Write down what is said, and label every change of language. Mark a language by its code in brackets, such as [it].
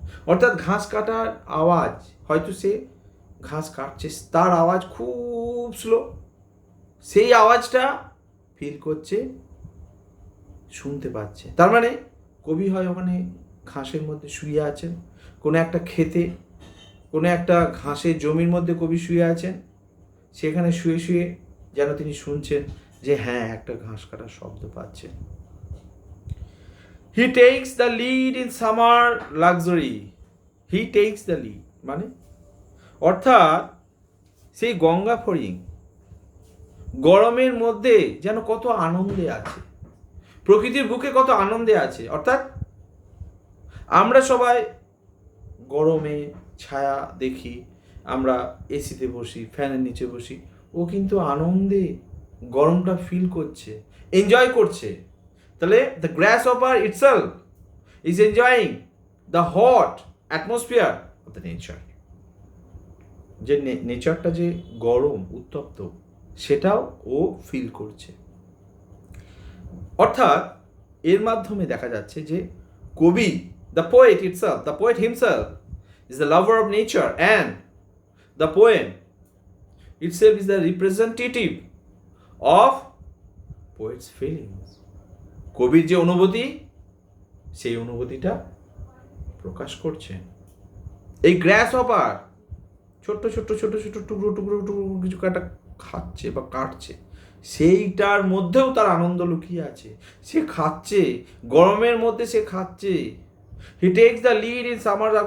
[bn] অর্থাৎ ঘাস কাটার আওয়াজ, হয়তো সে ঘাস কাটছে, তার আওয়াজ খুব স্লো, সেই আওয়াজটা ফিল করছে, শুনতে পাচ্ছে। তার মানে কবি হয় ওখানে ঘাসের মধ্যে শুয়ে আছেন, কোনো একটা ক্ষেতে, কোনো একটা ঘাসের জমির মধ্যে কবি শুয়ে আছেন, সেখানে শুয়ে শুয়ে যেন তিনি শুনছেন যে হ্যাঁ একটা ঘাস কাটার শব্দ পাচ্ছেন। [en] He takes the lead in summer luxury. He takes the lead [bn] মানে অর্থাৎ সেই গঙ্গা ফড়িং গরমের মধ্যে যেন কত আনন্দে আছে, প্রকৃতির বুকে কত আনন্দে আছে। অর্থাৎ আমরা সবাই গরমে ছায়া দেখি, আমরা এসিতে বসি, ফ্যানের নিচে বসি, ও কিন্তু আনন্দে গরমটা ফিল করছে, এনজয় করছে। তাহলে [en] The grasshopper itself is enjoying the hot atmosphere of the nature. [bn] যে নেচারটা যে গরম উত্তপ্ত সেটাও ও ফিল করছে। অর্থাৎ এর মাধ্যমে দেখা যাচ্ছে যে কবি, [en] The poet itself, the poet himself is the lover of nature, and the poem itself is the representative of poet's feelings. [bn] কবির যে অনুভূতি সেই অনুভূতিটা প্রকাশ করছে। এই গ্রাস হপার ছোট্ট ছোট্ট ছোট ছোট টুকরো টুকরো টুকরো কিছু কাটা খাচ্ছে বা কাটছে, সেইটার মধ্যেও তার আনন্দ লুকিয়ে আছে। সে খাচ্ছে, গরমের মধ্যে সে খাচ্ছে। [en] He takes the lead in summer.